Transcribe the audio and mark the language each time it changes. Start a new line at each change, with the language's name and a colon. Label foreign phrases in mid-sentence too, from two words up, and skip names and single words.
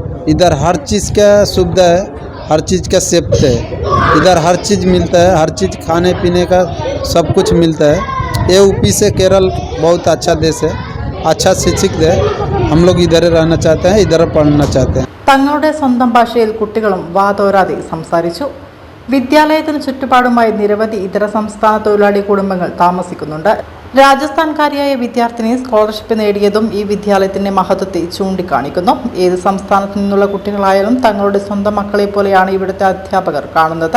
Hindi: इधर हर चीज़ का सुविधा है, हर चीज़ का सेफ्टी है। इधर हर चीज़ मिलता है, हर चीज़ खाने पीने का सब कुछ मिलता है। ये UP से केरल बहुत अच्छा देश है, अच्छा शिक्षित है। हम लोग इधर रहना चाहते हैं, इधर पढ़ना चाहते हैं।
Malayalam: തങ്ങളുടെ സ്വന്തം ഭാഷയിൽ കുട്ടികളും വാതോരാതെ സംസാരിച്ചു. വിദ്യാലയത്തിന് ചുറ്റുപാടുമായി നിരവധി ഇതര സംസ്ഥാന തൊഴിലാളി കുടുംബങ്ങൾ താമസിക്കുന്നുണ്ട്. രാജസ്ഥാൻകാരിയായ വിദ്യാർത്ഥിനി സ്കോളർഷിപ്പ് നേടിയതും ഈ വിദ്യാലയത്തിന്റെ മഹത്വത്തെ ചൂണ്ടിക്കാണിക്കുന്നു. ഏത് സംസ്ഥാനത്തു നിന്നുള്ള കുട്ടികളായാലും തങ്ങളുടെ സ്വന്തം മക്കളെ പോലെയാണ് ഇവിടുത്തെ അധ്യാപകർ കാണുന്നത്.